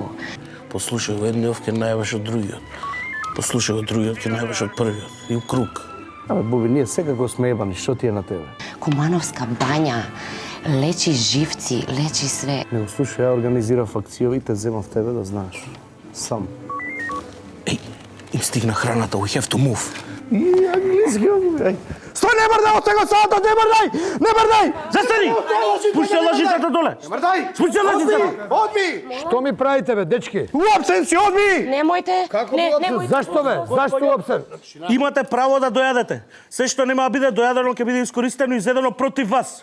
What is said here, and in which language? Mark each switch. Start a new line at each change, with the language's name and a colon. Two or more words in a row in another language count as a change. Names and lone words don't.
Macedonian: Послушай го едниот ќе најбаш од другиот. Послушай го другиот ќе најбаш од првиот. И у круг. Абе, Боби, ние секако сме ебани, што ти е на тебе? Кумановска бања лечи живци, лечи све. Не го слушай, ја организирав акција и те земав тебе да знаеш. Сам. Еј, им стигна храната,
English: we have to move.
Macedonian: И англиски, ај. Стој, не мрдај од сега саата, не мрдај! Не мрдај! Застани! Спушти лажицата доле! Не мрдај! Спушти лажицата! Одми! Што ми правите, бе, дечки? Уапсен си, одми! Немојте! Како уапсен? Зашто, бе? Зашто уапсен? Имате право да дојадете. Се што нема да биде дојадено ќе биде искористено и изедено против вас.